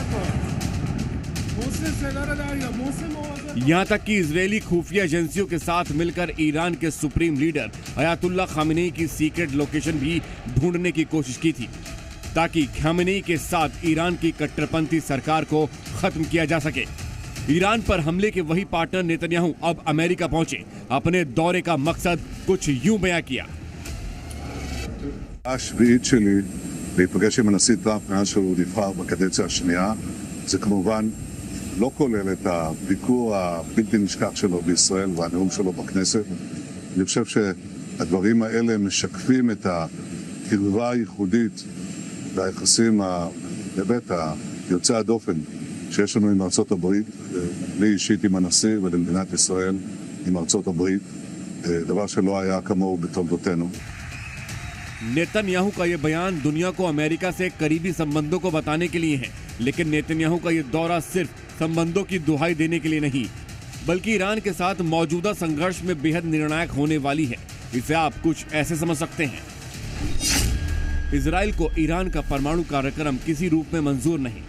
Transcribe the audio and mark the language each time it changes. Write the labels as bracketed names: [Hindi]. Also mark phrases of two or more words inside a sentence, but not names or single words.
[Hindi] यहां तक कि इजरायली खुफिया एजेंसियों के साथ मिलकर ईरान के [English] supreme leader [Hindi] अयातुल्ला खामेनेई की [English] secret location [Hindi] भी ढूंढने की कोशिश की थी, ताकि खामेनेई के साथ ईरान की कट्टरपंथी सरकार को खत्म किया जा सके। ईरान पर हमले के वही पार्टनर नेतन्याहू अब अमेरिका पहुंचे। अपने दौरे का मकसद कुछ यूं बयां किया। [Hebrew] השביעית שלי להיפגש עם הנשיא טראמפ מאז שהוא נבחר בקדנציה השנייה, זה כמובן לא כולל את הביקור הבלתי נשכח שלו בישראל והנאום שלו בכנסת. אני חושב שהדברים האלה משקפים את הקרבה הייחודית והיחסים באמת היוצא הדופן שיש לנו עם ארצות הברית, לי אישית עם הנשיא ולמדינת ישראל עם ארצות הברית, דבר שלא היה כמוהו בתולדותינו. [Hindi] नेतन्याहू का ये बयान दुनिया को अमेरिका से करीबी संबंधों को बताने के लिए है, लेकिन नेतन्याहू का ये दौरा सिर्फ संबंधों की दुहाई देने के लिए नहीं, बल्कि ईरान के साथ मौजूदा संघर्ष में बेहद निर्णायक होने वाली है। इसे आप कुछ ऐसे समझ सकते हैं। इजराइल को ईरान का परमाणु कार्यक्रम किसी रूप में मंजूर नहीं।